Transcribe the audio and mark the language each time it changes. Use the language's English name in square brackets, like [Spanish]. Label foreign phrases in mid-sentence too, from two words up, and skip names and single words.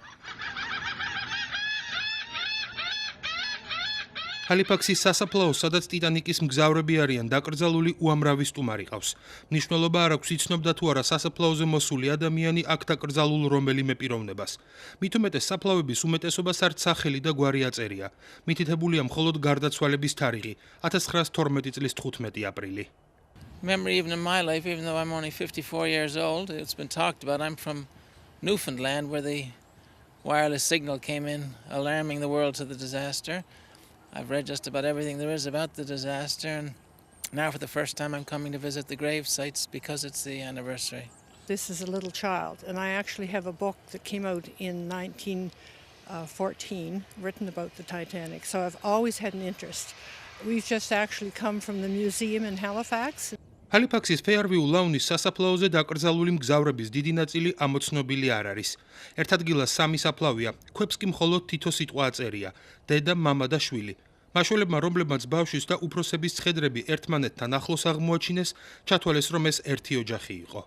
[Georgian] ჰალიფაქსის სასაფლაო, სადაც ტიტანიკის მგზავრები არიან დაკრძალული, უამრავი სტუმარი ყავს. მნიშვნელობა არ აქვს იცნობდა თუ არა სასაფლაოზე მოსული ადამიანი აქ დაკრძალულ რომელიმე პიროვნებას. მით უმეტეს საფლავების უმეტესობას არც სახელი და გვარი აწერია. მითითებულია მხოლოდ გარდაცვალების თარიღი 1912 წლის 15 აპრილი. [English] Memory even in my life, even though I'm only 54 years old, it's been talked about. I'm from Newfoundland, where the wireless signal came in, alarming the world to the disaster. I've read just about everything there is about the disaster, and now for the first time I'm coming to visit the grave sites because it's the anniversary. This is a little child, and I actually have a book that came out in 1914 written about the Titanic, so I've always had an interest. We've just actually come from the museum in Halifax. [Georgian] ჰალიფაქსის ფეარვიულ ლაუნის სასაფლაოზე დაკრძალული მგზავრების დიდი ნაწილი ამოცნობილი არ არის. ერთ ადგილას 3 საფლავია, ქვებს კი მხოლოდ თითო სიტყვა აწერია: დედა, მამა და შვილი. მაშველებმა, რომლებმაც ბავშვის და უფროსების ცხედრები ერთმანეთთან ახლოს აღმოაჩინეს, ჩათვალეს, რომ ეს ერთი ოჯახი იყო.